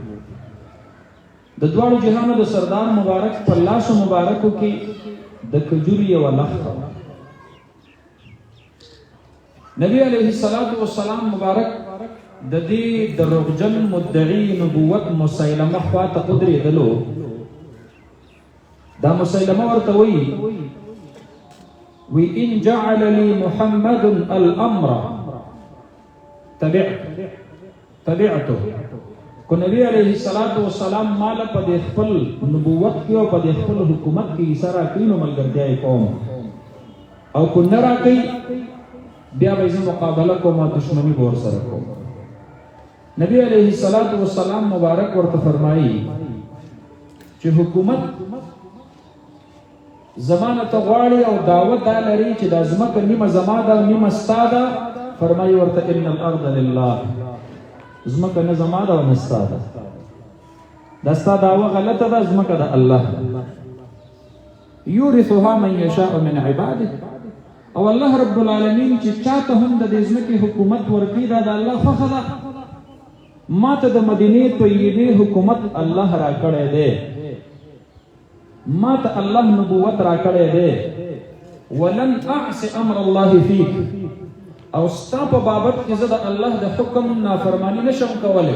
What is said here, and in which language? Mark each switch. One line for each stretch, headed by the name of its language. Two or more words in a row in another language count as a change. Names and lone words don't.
Pashto: د دواړو جهانو د سردار مبارک په لاسو مبارکو کې د کجوري یوه لښته نبی
Arabic: علیه الصلاة والسلام
Pashto: مبارک د دې دروغجن مدعي نبوت مسیلمه خواته ودرېدلو. دا مسیلمه ورته وایي وی
Arabic: ان جعل لي محمد الامر تبعته
Pashto: کو نبی
Arabic: علیه الصلاة والسلام
Pashto: مال په دې خپل نبوت کې او په دې خپل حکومت کې ایساره کړي نو ملګرتیا یې کوم او کو نه راکوي بیا به زه مقابله کوم او دشمني به ورسره کوم. نبی
Arabic: علیه الصلاة والسلام
Pashto: مبارک ورته فرمایي چې حکومت زمانه ته غواړي او دعوت دا لري چې دا ځمکه نیمه زما ده او نیمه ستا ده. فرمایي ورته
Arabic: ان الارض لله
Pashto: ځمکه نه زما ده او نه ستا ده دا ستا دعوه غلطه ده ځمکه د الله ده
Arabic: یورثها من یشاء من عباده
Pashto: او
Arabic: الله رب العالمین
Pashto: چې چاته هم د دې ځمکې حکومت ورکړي دا د الله خوښه ده. ما ته د مدینې طیبې حکومت الله راکړی دی ما ته الله نبوت راکړی دی
Arabic: ولن اعص امر الله فیک
Pashto: او ستا په بابت کې زه د الله د حکم نافرمانی نشم کولی.